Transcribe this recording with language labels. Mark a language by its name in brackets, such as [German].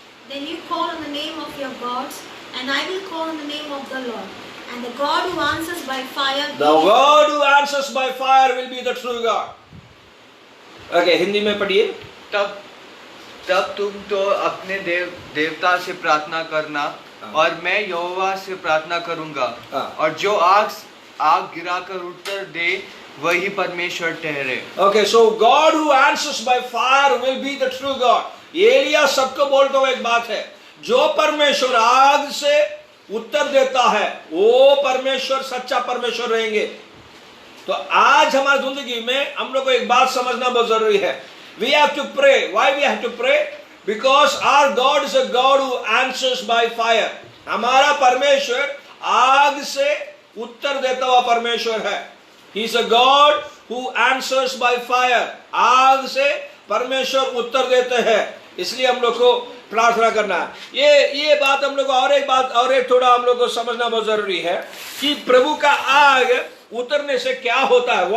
[English] Then you call on the name of your gods, and I will call on the name of the Lord. And the God who answers by fire, the God who answers by fire will be the true God. [Hindi] Okay, Hindi में पढ़िए। तब तुम तो अपने देवता से प्रार्थना करना, और मैं यहोवा से प्रार्थना करूंगा, और जो आग गिराकर उत्तर दे वही परमेश्वर ठहरे। [English] Okay, so God who answers by fire will be the true God. [Hindi] Elia सबको बोलता हुआ एक बात है, जो परमेश्वर आग से उत्तर देता है वो परमेश्वर सच्चा परमेश्वर रहेंगे। तो आज हमारी जिंदगी में हम लोग को एक बात समझना बहुत जरूरी है। [English] We have to pray. Why we have to pray? Because our God is a God who answers by fire. [Hindi] हमारा परमेश्वर आग से उत्तर देता हुआ परमेश्वर है। [English] He is a God who answers by fire. [Hindi] आग से परमेश्वर उत्तर देते हैं, इसलिए हम लोग को प्रार्थना करना है। ये बात हम लोग को और एक थोड़ा हम लोग को समझना बहुत जरूरी है कि प्रभु का आग उतरने से क्या होता है।